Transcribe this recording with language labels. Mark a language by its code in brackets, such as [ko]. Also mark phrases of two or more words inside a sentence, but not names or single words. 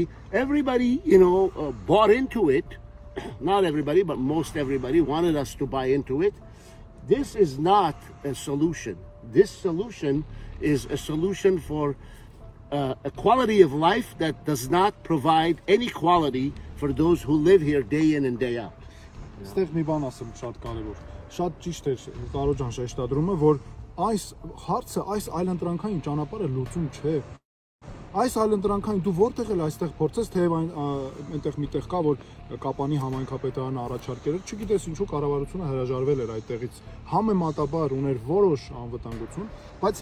[en] Everybody, bought into it. Not everybody, but most everybody wanted us to buy into it. This is not a solution. This solution is a solution for a quality of life that does not provide any quality for those who live here day in and day out. [hy] Ստեղ մի բան ասեմ շատ կարևոր։ Շատ ճիշտ է Գարո ջան շեշտադրումը, որ այս հարցը, այս այլընտրանքային ճանապարհը լուծում չէ։ Այս այլընտրանքային դու որտեղ էլ այստեղ փորձես, թեև այնտեղ միտեղ կա, որ Կապանի համայնքապետարանը առաջարկել էր, չգիտես ինչու կառավարությունը հրաժարվել էր այդտեղից, համեմատաբար ուներ որոշ անվտանգություն, բայց